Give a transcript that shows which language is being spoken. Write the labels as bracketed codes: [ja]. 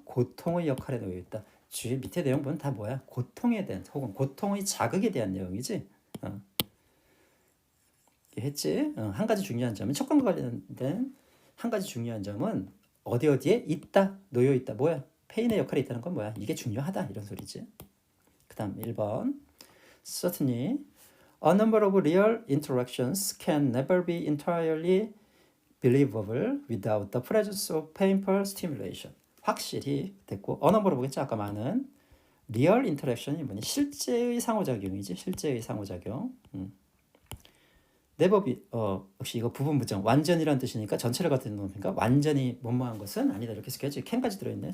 [ko] 고통의 역할에 놓여 있다. 뒤에 밑에 내용 보면 다 뭐야? 고통에 대한 혹은 고통의 자극에 대한 내용이지. 했지. 한 가지 중요한 점은 촉감과 관련된 한 가지 중요한 점은 어디 어디에 있다, 놓여 있다. 뭐야? 페인의 역할이 있다는 건 뭐야? 이게 중요하다 이런 소리지. 그다음 1번. [en] Certainly, a number of real interactions can never be entirely believable without the presence of painful stimulation. [ko] 확실히 됐고, a number 보겠지? 아까 많은 real interaction이 뭐니? 실제의 상호작용이지. 실제의 상호작용. never 역시 이거 부분부정 완전이라는 뜻이니까 전체를 갖다 놓는 거니까 완전히 뭐뭐한 것은 아니다 이렇게 해석해야지. can까지 들어있네.